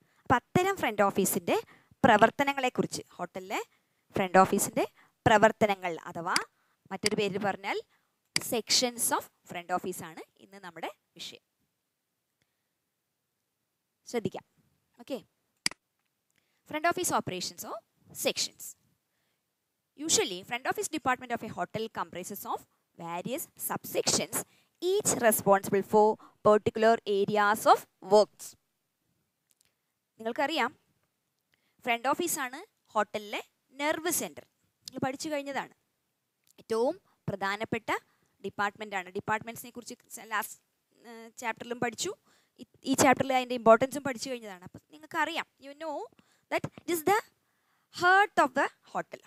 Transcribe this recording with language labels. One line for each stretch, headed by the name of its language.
Malayalam: അപ്പം അത്തരം ഫ്രണ്ട് ഓഫീസിൻ്റെ പ്രവർത്തനങ്ങളെക്കുറിച്ച്, ഹോട്ടലിലെ ഫ്രണ്ട് ഓഫീസിൻ്റെ പ്രവർത്തനങ്ങൾ അഥവാ മറ്റൊരു പേരിൽ പറഞ്ഞാൽ സെക്ഷൻസ് ഓഫ് ഫ്രണ്ട് ഓഫീസാണ് ഇന്ന് നമ്മുടെ വിഷയം. ശ്രദ്ധിക്കാം.
English: Okay, front office operations or sections. Usually, front office department of a hotel comprises of various subsections, each responsible for particular areas of works.
Malayalam: നിങ്ങൾക്കറിയാം, ഫ്രണ്ട് ഓഫീസാണ് ഹോട്ടലിലെ നെർവ് സെൻറ്റർ. നിങ്ങൾ പഠിച്ചു കഴിഞ്ഞതാണ്. ഏറ്റവും പ്രധാനപ്പെട്ട ഡിപ്പാർട്ട്മെൻറ്റാണ്. ഡിപ്പാർട്ട്മെൻറ്റ്സിനെ കുറിച്ച് ലാസ്റ്റ് ചാപ്റ്ററിലും പഠിച്ചു. ഈ ചാപ്റ്ററിൽ അതിൻ്റെ ഇമ്പോർട്ടൻസും പഠിച്ചു കഴിഞ്ഞതാണ്. അപ്പം നിങ്ങൾക്കറിയാം,
English: You know that it is the heart of the hotel.